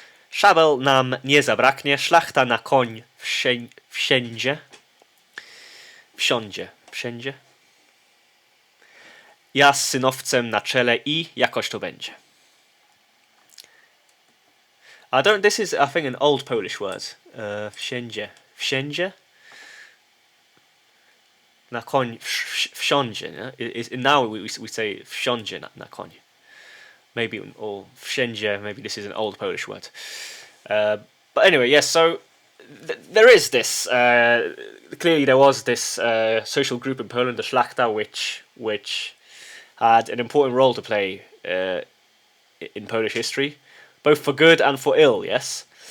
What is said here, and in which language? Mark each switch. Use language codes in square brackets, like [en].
[pl] Szabel nam nie zabraknie, szlachta na koń wszędzie, wszędzie, ja z synowcem na czele i jakoś to będzie. [en] This is, I think, an old Polish word. [pl] Wszędzie. Na koń wsiądzie. Yeah? [en] Now we say [pl] wsiądzie na koń. [en] Maybe, or wszędzie, maybe this is an old Polish word. But anyway, yes, so there is this, clearly there was this social group in Poland, the Szlachta, which had an important role to play in Polish history, both for good and for ill, yes.